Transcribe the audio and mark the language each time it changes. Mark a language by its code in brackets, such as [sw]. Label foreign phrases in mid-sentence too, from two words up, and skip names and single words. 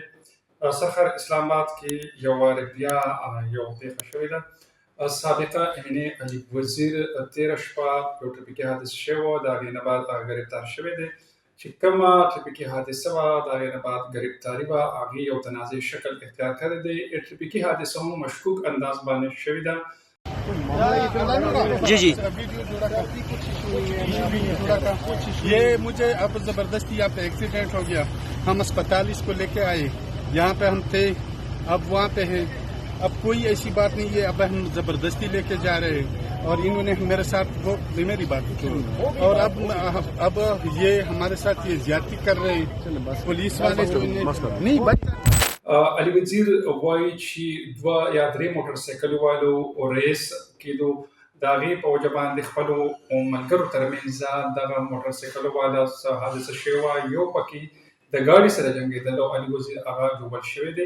[ps] سخر اسلام آباد کې یو وار بیا یو پېښه شوې ده. سابقه یعنې علي وزیر تېره شپه یو ټوپکي حادثه شوې وه، د هغې نه بعد ګرفتار شوی دی. چې کومه ټوپکي حادثه وه، د هغې نه بعد ګرفتاري وه، هغې یو تنازع شکل اختیار کړی دی. ټوپکي حادثه هم مشکوک انداز باندې شوې ده. [ur] जी یہ مجھے اب زبردستی یہاں پہ ایکسیڈنٹ ہو گیا، ہم اسپتال اسکو لیکے آئے، یہاں پہ ہم تھے، اب وہاں پہ ہیں. اب کوئی ایسی بات نہیں ہے، اب ہم زبردستی لیکے جا رہے ہیں اور انہوں نے میرے ساتھ وہ میری بات چھوڑو، اور اب یہ ہمارے ساتھ یہ زیادتی کر رہے ہیں پولیس والے جو نہیں بچ [ps] علي وزیر وایي چې 2 یا 3 موټر سایکل والو ریس کېدو، د هغې په وجه باندې خپلو ملګرو ترمنځ دغه موټر سایکل والا حادثه شوې وه. یو پکې د ګاډي سره جنګېدل او علي وزیر هغه ژوبل شوی دی.